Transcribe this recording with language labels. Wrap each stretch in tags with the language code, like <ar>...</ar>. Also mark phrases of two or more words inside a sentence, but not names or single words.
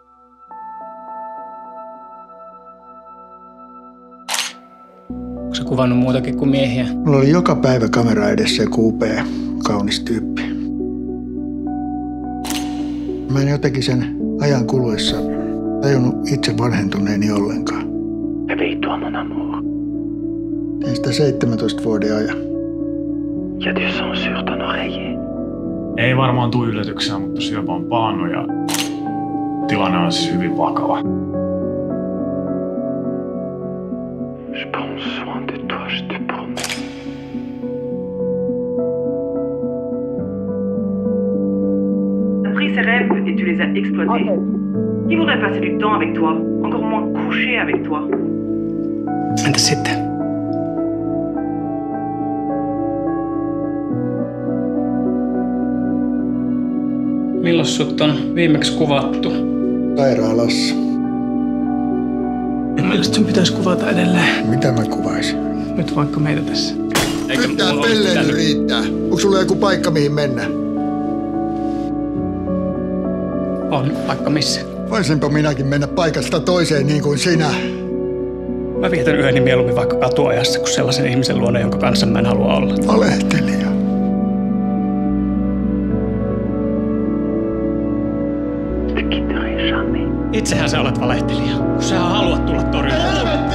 <fi>Onko sä kuvannut muutakin kuin miehiä? Mulla oli joka päivä kamera edessä joku upea, kaunis tyyppi. Mä en jotenkin sen ajan kuluessa tajunnut itse vanhentuneeni ollenkaan.</fi> <fr>Éveille-toi, mon amour.</fr> <fi>Tein sitä 17 vuoden ajan.</fi> <fr>Y a du sang sur ton oreiller.</fr> <fi>Ei varmaan tule yllätyksenä, mutta syöpä on pahannut ja tilanne on siis hyvin vakava.</fi> <fr>Je prends soin de toi, je te promets. Tu as pris ses rêves et tu les as exploités. Qui voudrait passer du temps avec toi, encore moins coucher avec toi?</fr> <fi>Entäs sitten? Milloin sut on viimeksi kuvattu? Sairaalassa. Mielestäni sun pitäisi kuvata edelleen. Mitä mä kuvaisin? Nyt vaikka meitä tässä. Nyt tää pelleily riittää. Onko sulla joku paikka mihin mennä? On paikka missä. Voisinpa minäkin mennä paikasta toiseen niin kuin sinä. Mä vietän yöni mieluummin vaikka katuajassa kuin sellaisen ihmisen luona, jonka kanssa mä en halua olla. Valehtelija.</fi> <fr>Je te quitterai jamais.</fr> <fi>Itsehän sä olet valehtelija, kun sä haluat tulla torjumaan.</fi>